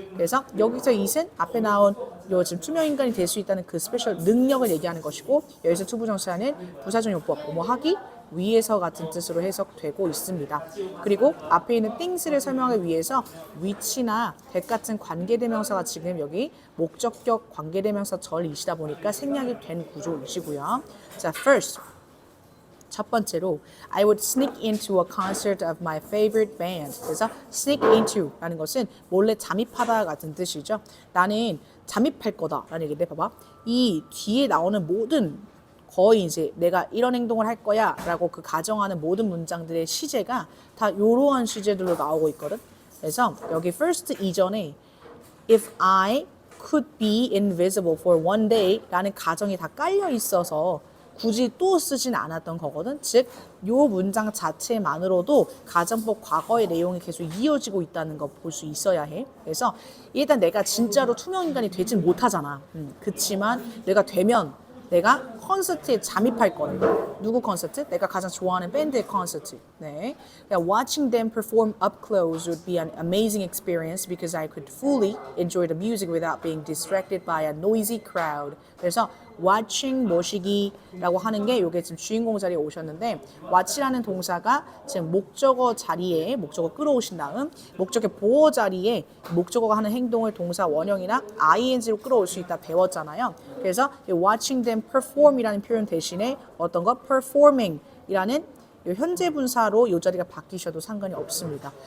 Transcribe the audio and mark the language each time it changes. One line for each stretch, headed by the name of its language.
Korean: 그래서 여기서 it은 앞에 나온 요 지금 투명 인간이 될 수 있다는 그 스페셜 능력을 얘기하는 것이고, 여기서 투부정사는 부사적 용법 뭐뭐 하기 위해서 같은 뜻으로 해석되고 있습니다. 그리고 앞에 있는 things를 설명하기 위해서 which나 that 같은 관계대명사가 지금 여기 목적격 관계대명사 절이시다 보니까 생략이 된 구조이시고요.
English: 자, first 첫 번째로 I would sneak into a concert of my favorite band.
Korean: 그래서 sneak into라는 것은 몰래 잠입하다 같은 뜻이죠. 나는 잠입할 거다라는 얘기인데 봐봐. 이 뒤에 나오는 모든 거의 이제 내가 이런 행동을 할 거야 라고 그 가정하는 모든 문장들의 시제가 다 이러한 시제들로 나오고 있거든. 그래서 여기 first 이전에
English: if I could be invisible for one day
Korean: 라는 가정이 다 깔려 있어서 굳이 또 쓰진 않았던 거거든. 즉, 요 문장 자체만으로도 가정법 과거의 내용이 계속 이어지고 있다는 거 볼 수 있어야 해. 그래서 일단 내가 진짜로 투명 인간이 되진 못하잖아. 그치만 내가 되면 내가 콘서트에 잠입할 거래. 누구 콘서트? 내가 가장 좋아하는 밴드의 콘서트. 네.
English: Watching them perform up close would be an amazing experience because I could fully enjoy the music without being distracted by a noisy crowd.
Korean: 그래서 watching 모시기라고 하는 게 이게 지금 주인공 자리에 오셨는데, watch라는 동사가 지금 목적어 자리에 목적어 끌어오신 다음 목적의 보어 자리에 목적어가 하는 행동을 동사 원형이나 ing로 끌어올 수 있다 배웠잖아요. 그래서 watching them perform이라는 표현 대신에 어떤 거 performing이라는 현재 분사로 이 자리가 바뀌셔도 상관이 없습니다.